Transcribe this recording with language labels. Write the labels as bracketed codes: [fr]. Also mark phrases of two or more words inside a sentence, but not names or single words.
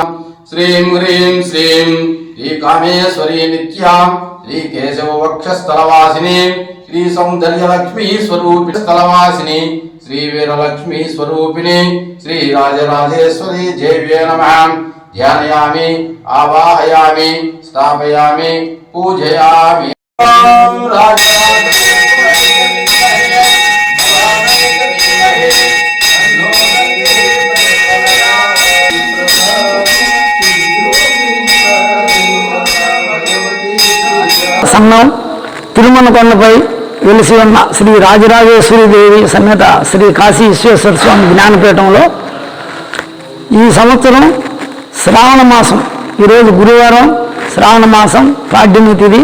[sa] श्रीं ह्रीं श्रीं श्री कामेश्वरी नित्यां श्री केशव वक्षस्थलवासिनी श्री सौंदर्य लक्ष्मी स्वरूपिणी स्थलवासिनी श्री वीरलक्ष्मी स्वरूपिणी श्री राजराजेश्वरी देव्यै नमः ध्यानयामि, आवाहयामि, स्थापयामि, पूजयामि. [te] సంఘం తిరుమనకొండపై వెలిసి ఉన్న శ్రీ రాజరాజేశ్వరి దేవి సమేత శ్రీ కాశీ విశ్వేశ్వర స్వామి జ్ఞానపీఠంలో ఈ సంవత్సరం శ్రావణ మాసం, ఈరోజు గురువారం, శ్రావణ మాసం పాడ్యమి తిథి.